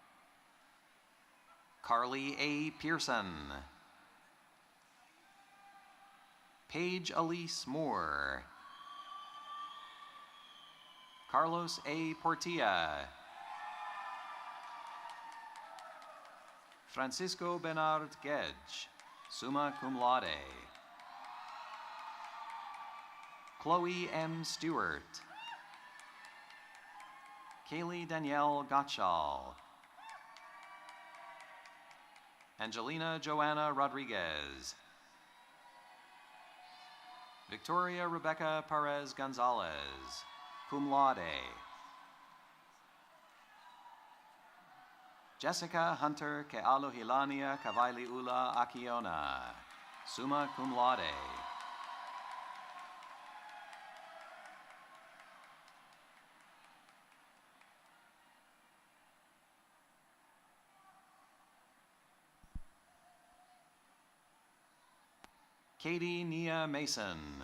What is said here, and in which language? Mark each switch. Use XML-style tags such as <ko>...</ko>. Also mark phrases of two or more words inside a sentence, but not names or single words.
<en>Carly A. Pearson. Paige Elise Moore. Carlos A. Portilla. Francisco Bernard Gedge,</en> <la>summa cum laude.</la> <en>Chloe M. Stewart. Kaylee Danielle Gottschall. Angelina Joanna Rodriguez. Victoria Rebecca Perez Gonzalez,</en> <la>cum laude.</la> <en>Jessica Hunter Kealohilania Kavailiula Akiona,</en> <la>summa cum laude.</la> <en>Katie Nia Mason.</en>